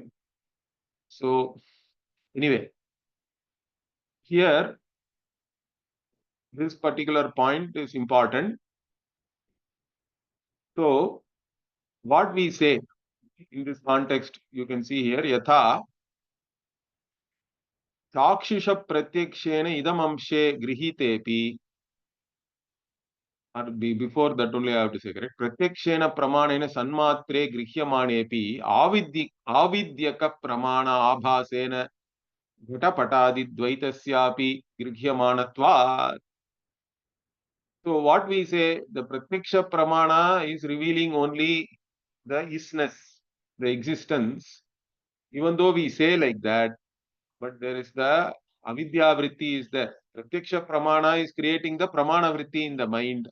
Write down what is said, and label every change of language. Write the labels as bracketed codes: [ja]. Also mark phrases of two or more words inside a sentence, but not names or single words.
[en] So, anyway, here, this particular point is important. So, what we say in this context, you can see here, [sa] yatha chakshisha pratyakshena idam amshe grihitepi. [en] Or before that only I have to say, correct? [sa] Pratyakshena pramanena sanmatre grihyamanepi avidyaka pramana abhasena ghutapatadi dvaitasyapi grihymanatva. [en] So what we say, the [sa] pratyaksha pramana [en] is revealing only the isness, the existence. Even though we say like that, but there is the [sa] avidya vritti [en] is there. [sa] Pratyaksha pramana [en] is creating the [sa] pramana vritti [en] in the mind.